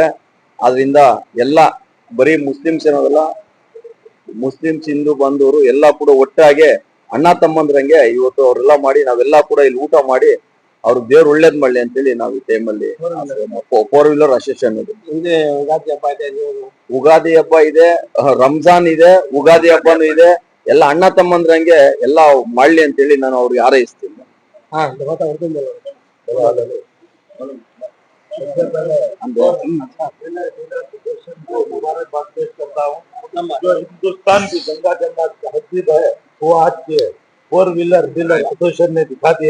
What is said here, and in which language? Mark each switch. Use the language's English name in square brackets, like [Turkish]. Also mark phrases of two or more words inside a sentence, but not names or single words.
[Kannada] ಆದ್ರಿಂದ ಎಲ್ಲ ಬರೀ ಮುಸ್ಲಿಮ್ಸ್ ಏನೋದಲ್ಲ, ಮುಸ್ಲಿಮ್ಸ್ ಹಿಂದೂ ಬಂದವರು ಎಲ್ಲ ಕೂಡ ಒಟ್ಟಾಗೆ ಅಣ್ಣ ತಮ್ಮಂದ್ರಂಗೆ ಇವತ್ತು ಅವರೆಲ್ಲ ಮಾಡಿ ನಾವೆಲ್ಲ ಕೂಡ ಇಲ್ಲಿ ಊಟ ಮಾಡಿ ಅವ್ರು ದೇವ್ರು ಒಳ್ಳೇದ್ ಮಾಡ್ಲಿ ಅಂತೇಳಿ ನಾವು ಈ ಟೈಮಲ್ಲಿ [English] 4-wheeler association [Kannada] ಉಗಾದಿ ಹಬ್ಬ ಇದೆ, ರಂಜಾನ್ ಇದೆ, ಉಗಾದಿ ಹಬ್ಬನೂ ಇದೆ. ಎಲ್ಲ ಅಣ್ಣ ತಮ್ಮಂದ್ರಂಗೆ ಎಲ್ಲ ಮಾಡ್ಲಿ ಅಂತೇಳಿ ನಾನು ಅವ್ರಿಗೆ ಹಾರೈಸ್ತೀನಿ. [Hindi] हिंदुस्तान की गंगा जमुना तहजीब है वो आज के [English] 4-wheeler dealer association [Hindi] ने दिखा दिए।